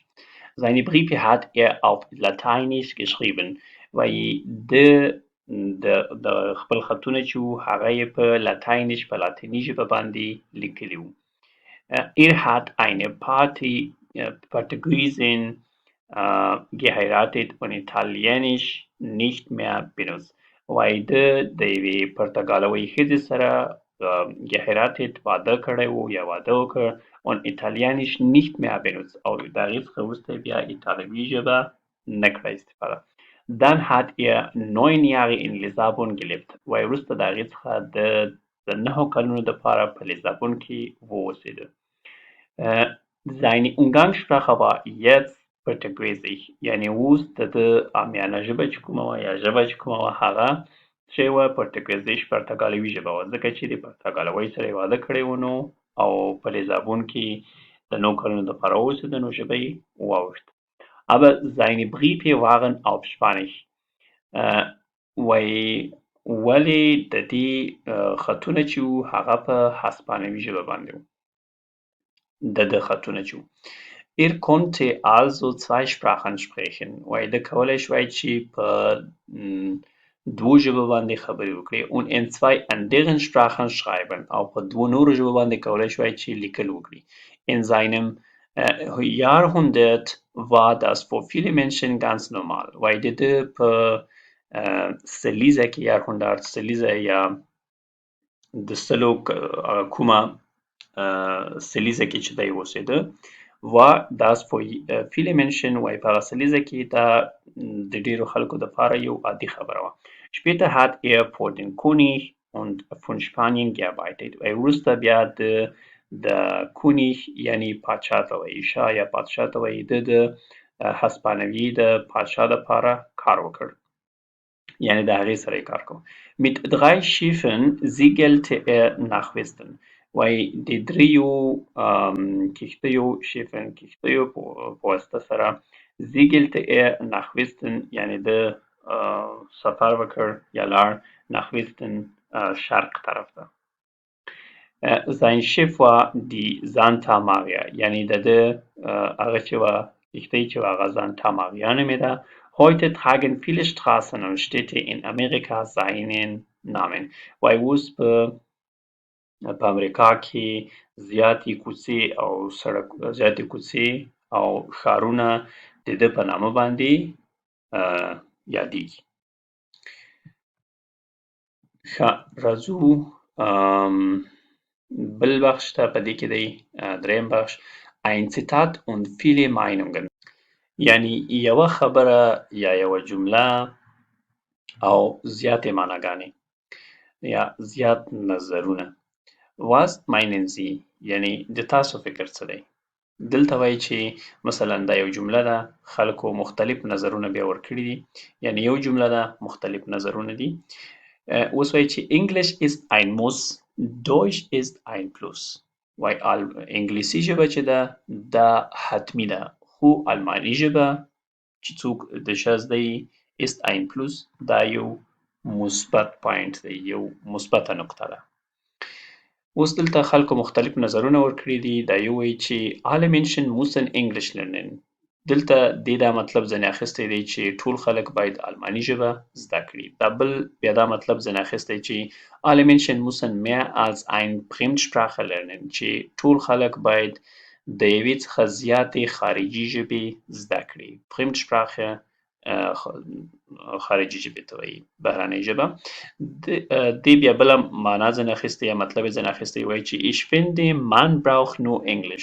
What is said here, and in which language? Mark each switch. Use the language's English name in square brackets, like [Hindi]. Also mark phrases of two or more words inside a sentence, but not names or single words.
[German] Seine Briefe hat auf Lateinisch geschrieben [Pashto] وایي د خپل خطونه چې وو هغه یې په لاتیني ژبه باندې لیکلي وو. [German] hat eine Party Portugiesen geheiratet und Italienisch nicht mehr benutzt. [Pashto] وایي ده د یوې پرتګالوۍ ښځې سره geheiratet واده کړی و یا واده وکړ [German] und Italienisch nicht mehr benutzt [Pashto] او د هغې څخه وروسته بیا ایټالوي ژبه نه کړه استفاده. [German] Dann hat er 9 Jahre in Lissabon gelebt. [Pashto] وایي وروسته د هغې څخه د 9 کلونو دپاره په لیزابون کې واوسېده. [German] Seine Umgangssprache war jetzt Portugiesisch. [Pashto] یعنې اوس د ده عامیانه ژبه چې کومه وه یا ژبه چې کومه وه هغه چې وه پرتګیزیش پرتګالوي ژبه وه، ځکه چې د پرتګالوۍ سره یې واده کړی و نو او په لیزابون کې د 9 کلونو دپاره واوسېده نو ژبه یې واوښته. [German] Aber seine Briefe waren auf Spanisch. [Pashto] وایي ولې د دې خطونه چې وو هغه په هسپانوي ژبه باندې وو. د ده خطونه چې وو. [German] Er konnte also 2 Sprachen sprechen. [Pashto] وایي ده کولی شوای چې په 2 ژبو باندې خبرې وکړي. [German] Und in 2 anderen Sprachen schreiben. [Pashto] او په 2 نورو ژبو باندې کولی شوای چې لیکل وکړي. [German] In seinem Jahrhundert war das für viele Menschen ganz normal. [Pashto] وایي د ده په سلیزه کې Jahrhundert سلیزه یا د سلو کومه سلیزه کې چې دی اوسېده [German] war das für viele Menschen [Pashto] وایي په هغه سلیزه کې دا د ډېرو خلکو دپاره یو عادي خبره وه. [German] Später hat er für den König und von Spanien gearbeitet. [Pashto] وایي وروسته بیا د کونیخ یعنی پاچا ته وایي شاه یا پادشاه ته وایي ده د هسپانوي د پادشاه دپاره کار وکړ. یعنی د هغې سره یې کار کوه. [German] Mit 3 Schiffen segelte er nach Westen. [Pashto] وایي د 3 کښتیو شیفن کښتیو په واسطه سره [German] segelte er nach Westen [Pashto] یعنی د سفر وکړ یا لاړ [German] nach Westen [Pashto] شرق طرف ته. [German] Sein Schiff war die Santa Maria [Pashto] یعنی د ده هغه چې وه کښتۍ چې وه هغه Santa Maria نومېده. [German] Heute tragen viele Straßen und Städte in Amerika seinen Namen. [Pashto] وایي اوس په امریکا کې زیاتې کوڅې او ښارونه د ده په نامه باندې یادېږي. ښه راځو بل بخش ته په دې کې دی دریم بخش [German] ein Zitat und viele Meinungen. [Pashto] یعنی یوه خبره یا یوه جمله او زیاتې معناګانې یا زیات نظرونه. [German] Was meinen Sie؟ [Pashto] یعنی د تاسو فکر څه دی؟ دلته وایي چې مثلا دا یو جمله ده خلکو مختلف نظرونه بیا ورکړي دي یعنی یو جمله ده مختلف نظرونه دي. اوس وایي چې [German] English ist ein Muss, Deutsch ist ein Plus. [Pashto] وایي انګلیسي ژبه چې ده دا حتمي ده خو الماني ژبه چې څوک د ښه زده یي [German] ist ein Plus [Pashto] دا یو مثبت پوینټ دی یو مثبته نقطه ده. اوس دلته خلکو مختلف نظرونه ورکړي دي. دا یو وایي چې [German] alle Menschen müssen English lernen. [Pashto] دلته دې دا مطلب ځنې اخیستی دی چې ټول خلک باید الماني ژبه زده کړي. دا بل بیا دا مطلب ځنې اخیستی چې [German] alle Menschen müssen mehr als ein Fremdsprache lernen [Pashto] چې ټول خلک باید د یوې څخه زیاتې خارجي ژبې زده کړي. Fremdsprache خارجي ژبې ته وایي بهرنۍ ژبه. دې بیا بله معنا ځنې اخیستی یا مطلب یې ځنې اخیستی وایي چې [German] ich finde man braucht nur English.